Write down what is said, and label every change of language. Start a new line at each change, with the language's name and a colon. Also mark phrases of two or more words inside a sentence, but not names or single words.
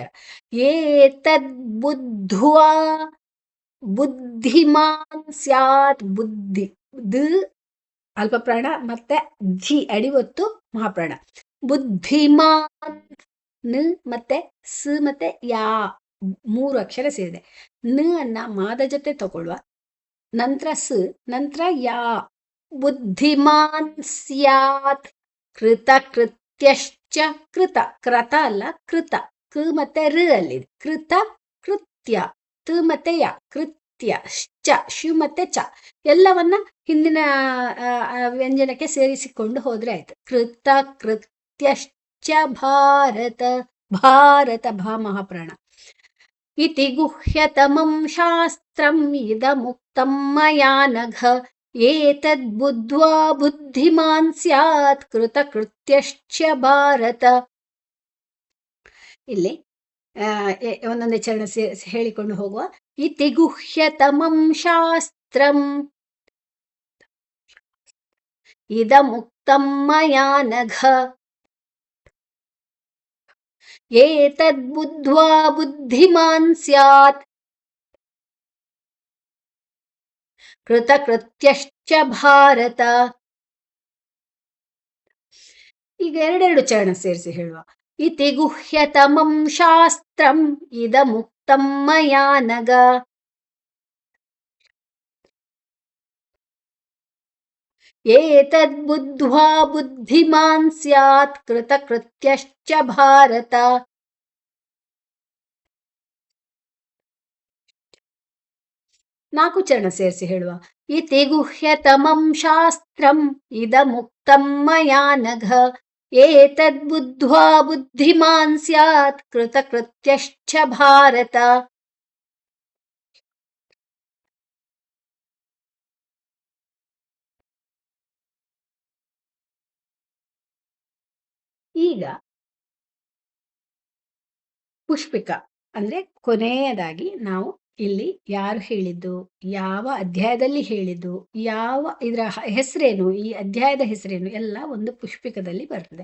Sanskrit: ಏತದ್ ಬುದ್ಧ್ವಾ ಬುದ್ಧಿಮಾನ್ ಸ್ಯಾತ್,
Kannada: ಬುದ್ಧಿ ದ್ ಅಲ್ಪ ಪ್ರಾಣ ಮತ್ತೆ ಧಿ ಅಡಿವತ್ತು ಮಹಾಪ್ರಾಣ. ಬುದ್ಧಿಮಾನ್ ನ ಮತ್ತೆ ಸ್ ಮತ್ತೆ ಯಾ 3 ಅಕ್ಷರ ಸೇರಿದೆ. ನ ಅನ್ನ ಮಾದ ಜೊತೆ ತಗೊಳ್ಳುವ, ನಂತರ ಸ್, ನಂತರ ಯಾ.
Sanskrit: ಬುದ್ಧಿಮಾನ್ ಸ್ಯಾತ್ ಕೃತ ಕೃತ್ಯಶ್ಚ,
Kannada: ಕೃತ ಕ್ರತ ಅಲ್ಲ ಕೃತ, ಕ ಮತ್ತೆ ಋ ಅಲ್ಲಿದೆ.
Sanskrit: ಕೃತ ಕೃತ್ಯ,
Kannada: ತ ಮತ್ತೆ ಯ, ಕೃತ್ಯ, ಚ ಶು ಮತ್ತೆ ಚ, ಎಲ್ಲವನ್ನ ಹಿಂದಿನ ವ್ಯಂಜನಕ್ಕೆ ಸೇರಿಸಿಕೊಂಡು ಹೋದ್ರೆ ಆಯ್ತು.
Sanskrit: ಕೃತ ಕೃತ್ಯಶ್ಚ ಭಾರತ,
Kannada: ಭಾರತ ಭಾ ಮಹಾಪ್ರಾಣ.
Sanskrit: ಇತಿ ಗುಹ್ಯತಮಂ ಶಾಸ್ತ್ರಂ ಇದಮುಕ್ತಂ ಮಯಾ ನಘ, ಏತದ್ ಬುದ್ಧ್ವಾ ಬುದ್ಧಿಮಾನ್ ಸ್ಯಾತ್ ಕೃತ ಕೃತ್ಯಶ್ಚ ಭಾರತ.
Kannada: ಇಲ್ಲಿ ಒಂದೊಂದೇ ಚರಣ ಹೇಳಿಕೊಂಡು ಹೋಗುವ.
Sanskrit: ಇತಿ ಗುಹ್ಯತಮಂ ಶಾಸ್ತ್ರಂ ಇದಮುಕ್ತಂ ಮಯಾ ನಘ, ಏತದ್ ಬುದ್ಧ್ವಾ ಬುದ್ಧಿಮಾನ್ ಸ್ಯಾತ್ ಕೃತ ಕೃತ್ಯಶ್ಚ ಭಾರತ.
Kannada: ಈಗ 2 ಚರಣ ಸೇರಿಸಿ ಹೇಳುವ.
Sanskrit: ಇತಿ ಗುಹ್ಯತಮಂ ಶಾಸ್ತ್ರಂ ಇದಮುಕ್ತಂ ಮಯಾ ನಘ, ಏತದ್ ಬುದ್ಧ್ವಾ ಬುದ್ಧಿಮಾನ್ ಸ್ಯಾತ್ ಕೃತ ಕೃತ್ಯಶ್ಚ ಭಾರತ.
Kannada: 4 ಚರಣ ಸೇರಿಸಿ ಹೇಳುವ.
Sanskrit: ಇತಿ ಗುಹ್ಯತಮಂ ಶಾಸ್ತ್ರಂ ಇದಮುಕ್ತಂ ಮಯಾ ನಘ, ಏತದ್ ಬುದ್ಧ್ವಾ ಬುದ್ಧಿಮಾನ್ ಸ್ಯಾತ್ ಕೃತ ಕೃತ್ಯಶ್ಚ ಭಾರತ.
Kannada: ಈಗ ಪುಷ್ಪಿಕ ಅಂದ್ರೆ ಕೊನೆಯದಾಗಿ ನಾವು ಇಲ್ಲಿ ಯಾರು ಹೇಳಿದ್ದು, ಯಾವ ಅಧ್ಯಾಯದಲ್ಲಿ ಹೇಳಿದ್ದು, ಯಾವ ಇದರ ಹೆಸರೇನು, ಈ ಅಧ್ಯಾಯದ ಹೆಸರೇನು ಎಲ್ಲ ಒಂದು ಪುಷ್ಪಿಕದಲ್ಲಿ ಬರ್ತದೆ.